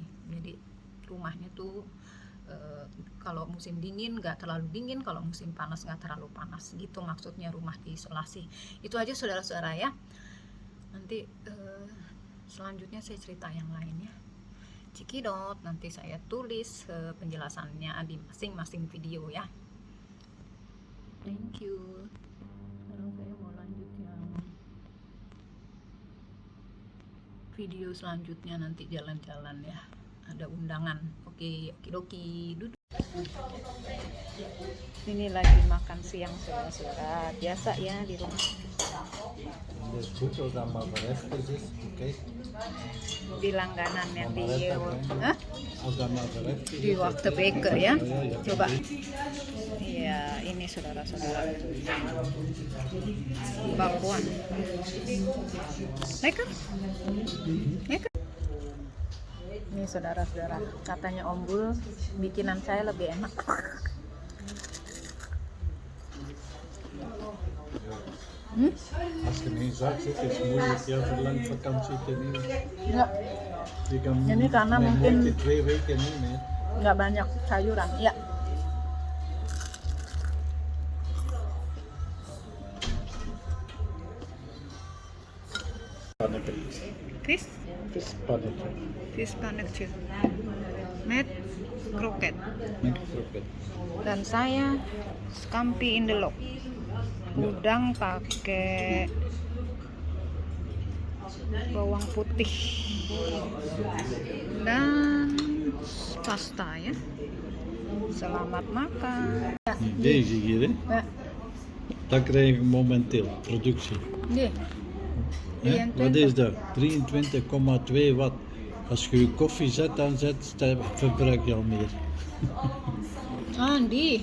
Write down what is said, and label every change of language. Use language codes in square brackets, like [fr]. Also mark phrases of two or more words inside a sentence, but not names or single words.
[id] Jadi rumahnya tuh kalau musim dingin nggak terlalu dingin, kalau musim panas nggak terlalu panas gitu, maksudnya rumah diisolasi. Itu aja saudara-saudara ya. Nanti selanjutnya saya cerita yang lain ya, Cikidot, nanti saya tulis penjelasannya di masing-masing video ya. [en] Thank you. [id] Sekarang saya mau lanjut yang video selanjutnya, nanti jalan-jalan ya, ada undangan. Oke, okidoki, duduk. Ini lagi makan siang saudara-saudara, biasa ya di rumah. [nl] Dus goed als dat maar verreftig is, oké. [id] Di langganan yang di [nl] Als dat maar verreftig is. [id] di Waktu Baker ya. [nl] Ja, [id] Coba. Iya, ini saudara-saudara. Bakwan. [nl] Lekker? Lekker? [id] Ini saudara-saudara, katanya Om Bul bikinan saya lebih enak. [nl] Als je in één zak zit, is het moeilijk heel veel lang vakantie te nemen. [id] Ya, [nl] Je kan [id] Ini karena [nl] met [id] mungkin [nl] moeite 2 weken nemen. [id] nggak banyak sayuran. Ya. [nl] Panneke. Fish Panneke. pannetje met kroket. Met kroket. [id] Dan saya scampi indelok, udang pakai bawang putih dan pasta ya. Selamat makan. [nl] Deze hier, hè? [id] Ya, [nl] Dat krijg ik momenteel, productie. [id] Iya. [nl] Hè? Wat is dat? 23,2 watt. Als je je koffie zet aanzet, dan verbruik je al meer. Ah, die.